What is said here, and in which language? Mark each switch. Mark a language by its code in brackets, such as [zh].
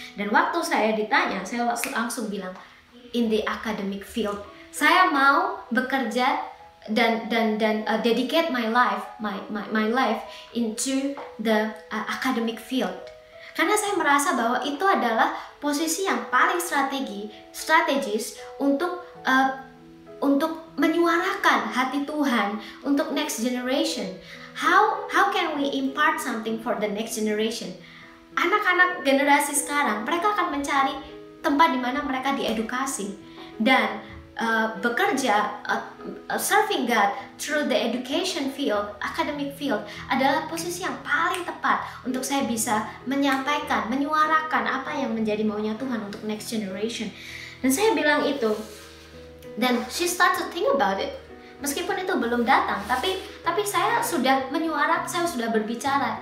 [id] Dan waktu saya ditanya, saya langsung bilang, [en] in the academic field, [id] saya mau bekerja dan [en] dedicate my life into the academic field. [id] Karena saya merasa bahwa itu adalah posisi yang paling strategis untuk menyuarakan hati Tuhan untuk next generation. [en] How can we impart something for the next generation? [id] Anak-anak generasi sekarang, mereka akan mencari tempat di mana mereka diedukasi dan bekerja, [en] serving God through the education field, academic field [id] adalah posisi yang paling tepat untuk saya bisa menyampaikan, menyuarakan apa yang menjadi maunya Tuhan untuk next generation. Dan saya bilang itu, dan [en] she start to think about it. [id] Meskipun itu belum datang, tapi saya sudah menyuarakan, saya sudah berbicara.